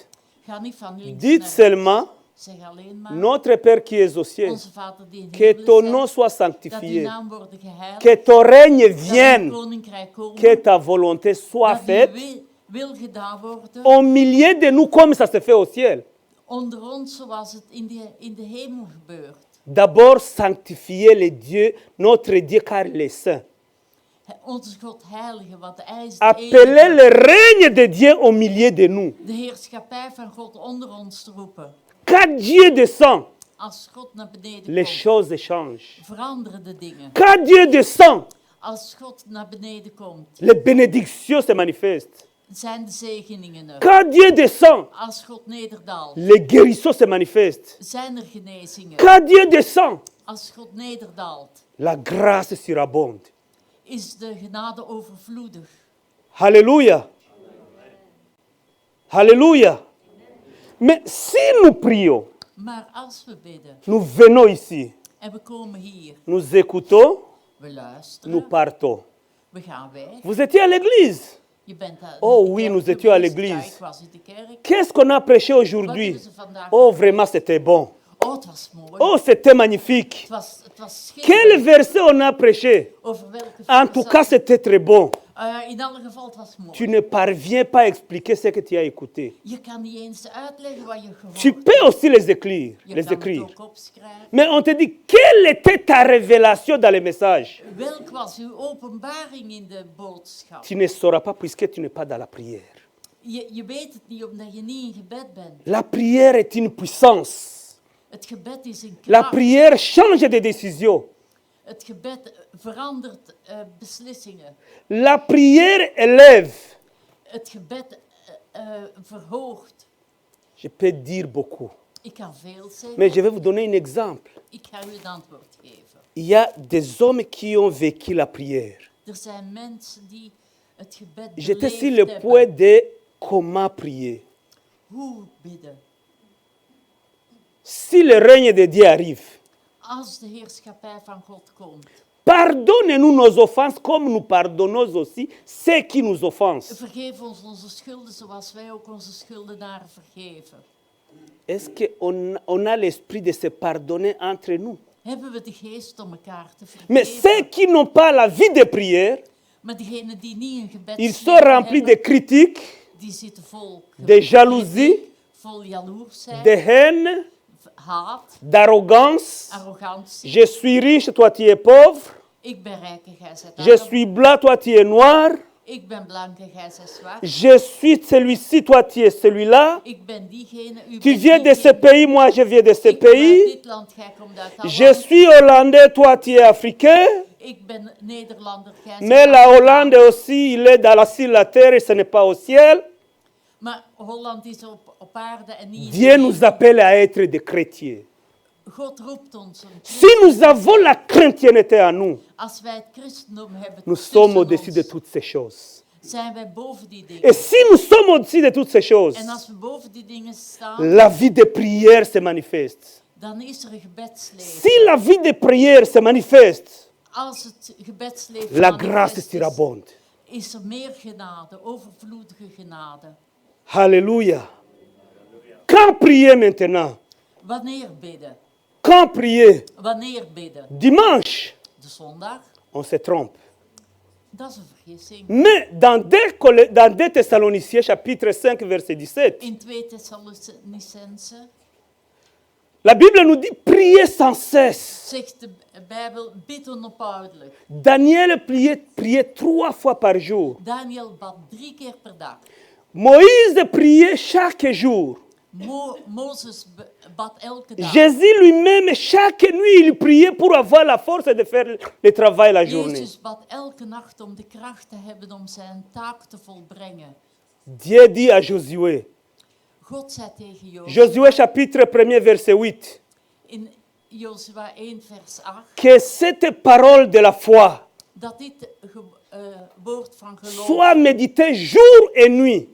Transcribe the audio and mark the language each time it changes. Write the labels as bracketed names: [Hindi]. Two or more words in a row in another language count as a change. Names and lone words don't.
[Dutch] ga niet van links [French] Dites [Dutch] naar rechts. [French] seulement, [Dutch] Zeg alleen maar, [French] notre Père qui es aux cieux, [Dutch] onze Vader die in de [French] que [Dutch] hemelen [French] ton [Dutch] zijt, [French] nom soit [Dutch] dat uw [French] sanctifié, [Dutch] naam worden geheiligd, [French] que ton règne [Dutch] dat uw [French] vienne, [Dutch] koninkrijk komen, [French] que ta volonté soit [Dutch] dat uw [French] faite [Dutch] wil gedaan worden [French] au milieu de nous comme ça se fait au ciel. [Dutch] onder ons zoals het in de hemel gebeurt. [French] D'abord, sanctifier le Dieu, notre Dieu, car il est saint. [Dutch] Onze God heilige, want hij is de [French] Appeler [Dutch] enige. [French] le règne de Dieu au milieu de nous. [Dutch] De heerschappij van God onder ons te roepen. [French] Quand Dieu descend, [Dutch] Als God naar beneden [French] les [Dutch] komt, [French] choses changent. [Dutch] veranderen de dingen. [French] Quand Dieu descend, [Dutch] Als God naar beneden komt, [French] les bénédictions se manifestent. [Dutch] zijn de zegeningen er. [French] Quand Dieu descend, [Dutch] Als God nederdaalt, [French] les guérisons se manifestent. [Dutch] zijn er genezingen. [French] Quand Dieu descend, [Dutch] Als God nederdaalt, [French] la grâce surabonde. [Dutch] is de genade overvloedig. [French] Alléluia. Alléluia. Mais si nous prions, [Dutch] Maar als we bidden [French] nous venons ici, [Dutch] en we komen hier, [French] nous écoutons, [Dutch] we [French] nous [Dutch] luisteren, [French] partons. [Dutch] we gaan weg. [French] Vous étiez à l'église. [Dutch] Je bent Oh in de [French] oui, [Dutch] kerk [French] nous étions à [Dutch] geweest. [French] l'église. [Dutch] Ja, ik was in de kerk. [French] Qu'est-ce qu'on a prêché [Dutch] Wat [French] aujourd'hui? [Dutch] hebben ze vandaag [French] Oh, vraiment, c'était bon. [Dutch] Oh, het was mooi. [French] Oh, c'était magnifique. [Dutch] Het was [French] Quel [Dutch] schitterend. [French] verset on a prêché? [Dutch] Over welke [French] En [Dutch] vers [French] tout [Dutch] dat- [French] cas, c'était très bon. [Dutch] in alle geval, het was mooi. [French] Tu ne parviens pas à expliquer ce que tu as écouté. [Dutch] Je kan niet eens uitleggen wat je gehoord [French] Tu [Dutch] hebt. [French] peux aussi les écrire. [Dutch] Je [French] Les [Dutch] kan het [French] écrire. [Dutch] ook opschrijven. [French] Mais on te dit, quelle était ta révélation dans les messages? [Dutch] Welk was uw openbaring in de boodschap? [French] Tu ne sauras pas puisque tu n'es pas dans la prière. [Dutch] Je weet het niet omdat je niet in gebed bent. [French] La prière est une puissance. [Dutch] Het gebed is een [French] La [Dutch] kracht. [French] prière change de décision. [Dutch] Het gebed verandert beslissingen. [French] La prière élève. [Dutch] Het gebed verhoogt. [French] Je peux dire beaucoup. [Dutch] Ik kan veel zeggen. [French] Mais je vais vous donner un exemple. [Dutch] Ik ga u een antwoord geven. [French] Il y a des hommes qui ont vécu la prière. [Dutch] Er zijn mensen die het gebed [French] J'étais sur [Dutch] beleefd [French] le [Dutch] hebben. [French] point de comment prier. [Dutch] Hoe bidden? [French] Si le règne de Dieu arrive, [Dutch] Als de heerschappij van God komt. [French] pardonnez-nous nos offenses comme nous pardonnons aussi ceux qui nous offensent. [Dutch] Vergeef ons onze schulden zoals wij ook onze schuldenaren vergeven. [French] Est-ce qu'on a l'esprit de se pardonner entre nous? [Dutch] Hebben we de geest om elkaar te [French] Mais ceux [Dutch] vergeven? [French] qui n'ont pas la vie de prière, [Dutch] Maar degenen die niet een gebed [French] ils sont remplis de critiques, [Dutch] die zitten vol [French] de jalousie, [Dutch] vol jaloers zijn, [French] de haine, [Dutch] haat, [French] d'arrogance. [Dutch] arrogantie. [French] Je suis riche, toi tu es pauvre. [Dutch] Ik ben rijk en jij bent [French] Je [Dutch] arm. [French] suis blanc, toi tu es noir. [Dutch] Ik ben blank en jij bent zwart. [French] Je suis celui-ci, toi tu es celui-là. [Dutch] Ik ben diegene, u [French] Tu [Dutch] bent [French] viens de [Dutch] diegene. [French] ce pays, moi je viens de ce [Dutch] Ik kom uit [French] pays. [Dutch] dit land, jij komt uit dat [French] Je [Dutch] land. [French] suis hollandais, toi tu es africain. [Dutch] Ik ben Nederlander, jij [French] Mais [Dutch] bent [French] la [Dutch] Afrikaan. [French] Hollande aussi, il est sur la terre et ce n'est pas au ciel. [Dutch] Maar Holland is op aarde en niet in [French] Dieu [Dutch] de [French] nous [Dutch] hemel. [French] appelle à être des chrétiens. [Dutch] God roept ons om [French] Si nous avons la chrétienté en nous, [Dutch] Als wij het christendom hebben [French] nous sommes [Dutch] tussen [French] au-dessus de [Dutch] ons, [French] toutes ces choses. [Dutch] zijn wij boven die dingen. [French] Et si nous sommes au-dessus de toutes ces choses, [Dutch] En als we boven die dingen staan, [French] la vie de prière se manifeste. [Dutch] dan is er een gebedsleven. [French] Si la vie de prière se manifeste, [Dutch] Als het gebedsleven [French] la [Dutch] manifest [French] grâce [Dutch] is, [French] surabonde. [Dutch] is er meer genade, overvloedige genade. [French] Alléluia. Quand prier maintenant? [Dutch] Wanneer bidden? [French] Quand prier? [Dutch] Wanneer bidden? [French] Dimanche, [Dutch] De zondag? [French] on se trompe. [Dutch] Dat is een vergissing. [French] Mais dans 2 Thessaloniciens chapitre 5 verset 17, [Dutch] In 2 Thessalonicense [French] la Bible nous dit priez sans cesse. [Dutch] zegt de Bijbel, bid onophoudelijk. [French] Daniel priait 3 fois par jour. [Dutch] Daniel bad 3 keer per dag. [French] Moïse priait chaque jour. [Dutch] Mozes bad elke dag. [French] Jésus lui-même, chaque nuit, il priait pour avoir la force de faire le travail la journée. [Dutch] Jezus bad elke nacht om de kracht te hebben om zijn taak te volbrengen. [French] Dieu dit à Josué, [Dutch] God zei tegen Jozua [French] Josué chapitre 1 verset 8, [Dutch] in Jozua 1 vers 8 [French] que cette parole de la foi [Dutch] dat dit woord van geloof [French] soit méditée jour et nuit